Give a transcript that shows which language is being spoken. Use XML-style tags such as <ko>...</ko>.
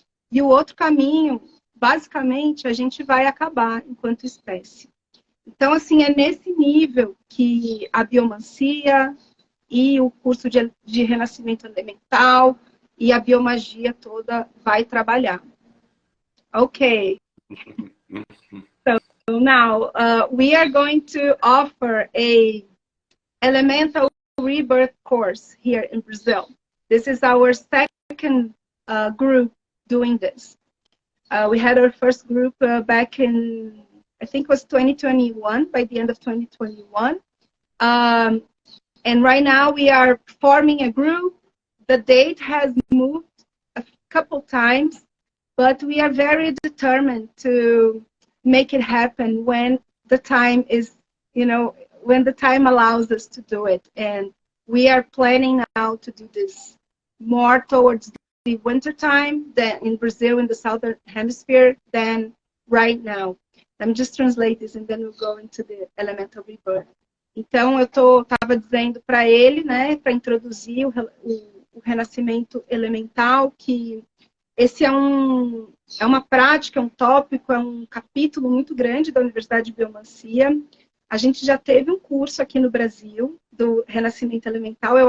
<pt>E o outro caminho, basicamente, a gente vai acabar enquanto espécie. Então, assim, é nesse nível que a biomancia e o curso de renascimento elemental e a biomagia toda vai trabalhar. Ok.</pt> <en>So now we are going to offer a elemental rebirth course here in Brazil. This is our second group doing this. We had our first group back in, I think it was 2021, by the end of 2021. And right now we are forming a group. The date has moved a couple times, but we are very determined to make it happen when the time is you know, when the time allows us to do it. And we are planning now to do this more towards the winter time than in Brazil, in the southern hemisphere, than right now. Let me just translate this and then we'll go into the elemental rebirth.</en> <pt>Então, eu estava dizendo para ele, né, para introduzir o renascimento elemental, que esse é uma prática, é um tópico, é um capítulo muito grande da Universidade de Biomancia. A gente já teve um curso aqui no Brasil do renascimento elemental.</pt>